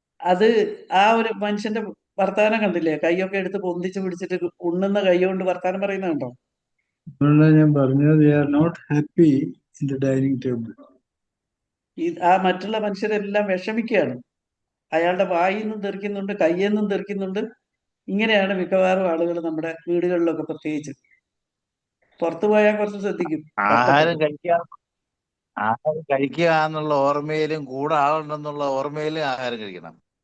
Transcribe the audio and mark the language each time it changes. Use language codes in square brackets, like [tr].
[ml] അത് ആ ഒരു മനുഷ്യന്റെ വർത്താനം കണ്ടില്ലേ? കൈയൊക്കെ എടുത്ത് പൊന്തിച്ച് പിടിച്ചിട്ട് ഉണ്ണുന്ന കൈ കൊണ്ട് വർത്താനം പറയുന്നത് കണ്ടോ? അതുകൊണ്ടാണ് ഞാൻ പറഞ്ഞത് [en] they are not happy in the dining table. [ml] ആ മറ്റുള്ള മനുഷ്യരെല്ലാം വിഷമിക്കുകയാണ്. അയാളുടെ വായിൽ നിന്നും തെറിക്കുന്നുണ്ട്, കയ്യിൽ നിന്നും തെറിക്കുന്നുണ്ട്. ഇങ്ങനെയാണ് മിക്കവാറും ആളുകൾ നമ്മുടെ വീടുകളിലൊക്കെ, പ്രത്യേകിച്ച് പുറത്തു പോയാൽ കുറച്ച് ശ്രദ്ധിക്കും. ആഹാരം കഴിക്കുക എന്നുള്ള ഓർമ്മയിലും കൂടെ ആളുണ്ടെന്നുള്ള ഓർമ്മയിലും ആഹാരം കഴിക്കണം.